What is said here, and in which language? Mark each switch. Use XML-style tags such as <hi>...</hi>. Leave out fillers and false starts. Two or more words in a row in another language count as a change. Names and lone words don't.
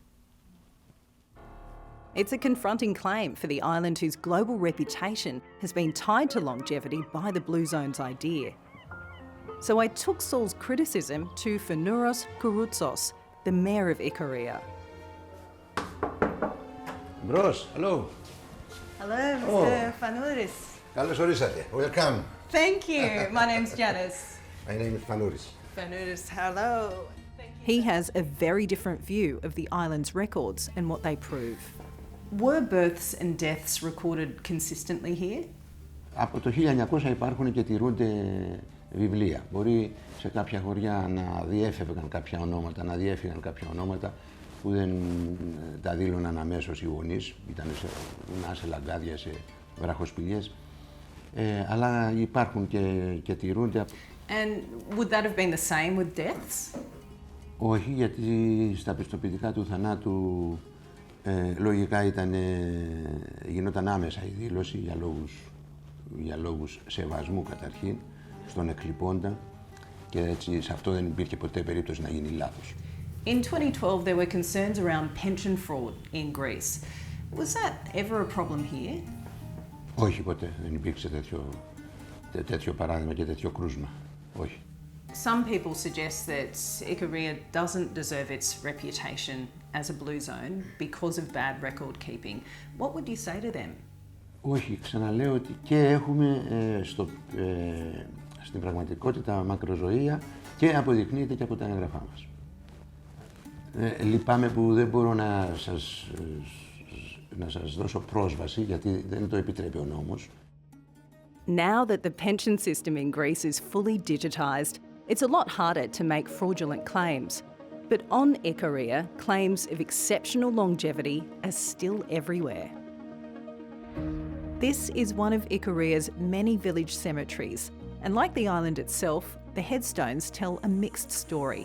<en>It's a confronting claim for the island whose global reputation has been tied to longevity by the Blue Zones idea. So I took Saul's criticism to Fanouros Kouroutsos, the mayor of Ikaria. Bros, hello. Hello, Mr. Fanouris.</en> <el>Καλώς ορίσατε.</el> <en>Welcome. Thank you. My name's Janice. My name is Fanouris. Fanouris, hello. He has a very different view of the island's records and what they prove. Were births and deaths recorded consistently here?</en> <el>Από το 1900 υπάρχουν και τηρούνται βιβλία. Μπορεί σε κάποια χωριά να διέφευγαν κάποια ονόματα, να διέφυγαν κάποια ονόματα που δεν τα δήλωναν αμέσως οι γονείς, ήταν σε λαγκάδια, σε βραχοσπηλιές, αλλά υπάρχουν και τηρούνται.</el> <en>And would that have been the same with deaths?</en> <el>Όχι, γιατί στα πιστοποιητικά του θανάτου λογικά γινόταν άμεσα η δήλωση για λόγους σεβασμού καταρχήν στον εκλειπώντα και έτσι σε αυτό δεν υπήρχε ποτέ περίπτωση να γίνει λάθος.</el> <en>In 2012 there were concerns around pension fraud in Greece. Was that ever a problem here?</en> <el>Όχι ποτέ, δεν υπήρξε τέτοιο παράδειγμα και τέτοιο κρούσμα. Όχι.</el> <en>Some people suggest that Ikaria doesn't deserve its reputation as a blue zone because of bad record keeping. What would you say to them?</en> <el>Όχι, ξαναλέω ότι και έχουμε στην πραγματικότητα μακροζωία και αποδεικνύεται και από τα έγγραφά μας. Λυπάμαι που δεν μπορώ να σας δώσω πρόσβαση γιατί δεν το επιτρέπει ο νόμος.</el> <en>Now that the pension system in Greece is fully digitised, it's a lot harder to make fraudulent claims. But on Ikaria, claims of exceptional longevity are still everywhere. This is one of Ikaria's many village cemeteries, and like the island itself, the headstones tell a mixed story.</en>